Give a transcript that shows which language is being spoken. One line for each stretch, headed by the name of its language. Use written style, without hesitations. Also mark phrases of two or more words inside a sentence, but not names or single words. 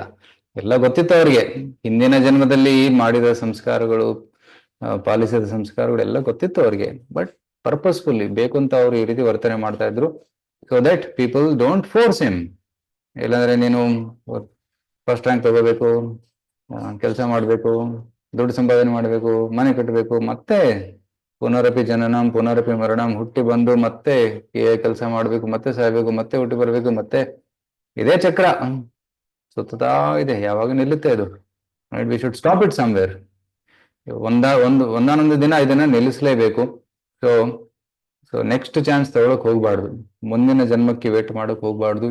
Kannada: ಎಲ್ಲ ಗೊತ್ತಿತ್ತು ಅವ್ರಿಗೆ, ಹಿಂದಿನ ಜನ್ಮದಲ್ಲಿ ಮಾಡಿದ ಸಂಸ್ಕಾರಗಳು, ಪಾಲಿಸಿದ ಸಂಸ್ಕಾರಗಳು ಎಲ್ಲ ಗೊತ್ತಿತ್ತು ಅವ್ರಿಗೆ.
English: but purposefully
Kannada: ಬೇಕು ಅಂತ ಅವ್ರು ಈ ರೀತಿ ವರ್ತನೆ ಮಾಡ್ತಾ ಇದ್ರು,
English: so that people don't force him.
Kannada: ಇಲ್ಲಾಂದ್ರೆ ನೀನು
English: first rank
Kannada: ತಗೋಬೇಕು, ಕೆಲಸ ಮಾಡಬೇಕು, ದುಡ್ಡು ಸಂಪಾದನೆ ಮಾಡಬೇಕು, ಮನೆ ಕಟ್ಟಬೇಕು, ಮತ್ತೆ
Sanskrit: ಪುನರಪಿ ಜನನಂ ಪುನರಪಿ ಮರಣಂ,
Kannada: ಹುಟ್ಟಿ ಬಂದು ಮತ್ತೆ ಕೆಲಸ ಮಾಡ್ಬೇಕು, ಮತ್ತೆ ಸಾಯ್ಬೇಕು, ಮತ್ತೆ ಹುಟ್ಟಿ ಬರ್ಬೇಕು, ಮತ್ತೆ ಇದೇ ಚಕ್ರ ಸುತ್ತಾ ಇದೆ. ಯಾವಾಗ ನಿಲ್ಲುತ್ತೆ ಅದು?
English: we should stop it somewhere.
Kannada: ಒಂದಾನೊಂದು ದಿನ ಇದನ್ನ ನಿಲ್ಲಿಸಲೇಬೇಕು.
English: so next chance
Kannada: ತಗೊಳಕ್ ಹೋಗ್ಬಾರ್ದು, ಮುಂದಿನ ಜನ್ಮಕ್ಕೆ ವೇಟ್ ಮಾಡಕ್ ಹೋಗ್ಬಾರ್ದು.